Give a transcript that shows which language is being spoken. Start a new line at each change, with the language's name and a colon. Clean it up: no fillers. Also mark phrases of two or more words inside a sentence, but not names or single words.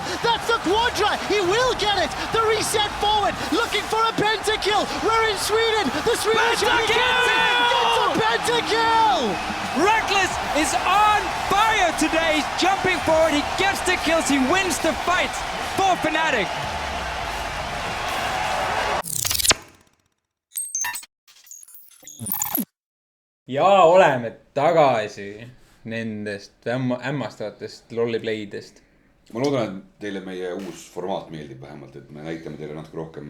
English: That's the quadra. He will get it. The reset forward. Looking for a pentakill. We're in Sweden. The Swedish gets a pentakill. Reckless is on fire today. He's jumping forward. He gets the kills. He wins the fight for Fnatic.
Estonian: Ja oleme tagasi nendest ämmastavatest lolliplaydest. Ma loodan, et teile meie uus formaat meeldib vähemalt, et me näitame teile natuke rohkem